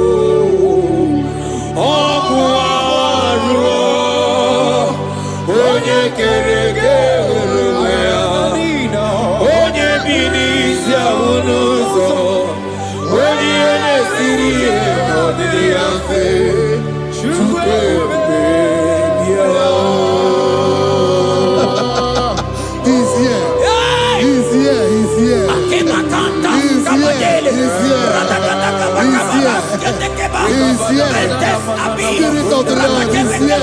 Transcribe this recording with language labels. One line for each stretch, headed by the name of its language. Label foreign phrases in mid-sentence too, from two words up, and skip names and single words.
Igbo: Ọkụ arụ onye kere eke onwe ya onye bi n'isi ahụ n'ụzọ onye ihe na-esiri ihe ọdịrị ya mfe Chukwu ebube bịa.
English: He's here. He's here. He's here. He's here. He's here. Spirit of the Lord is here.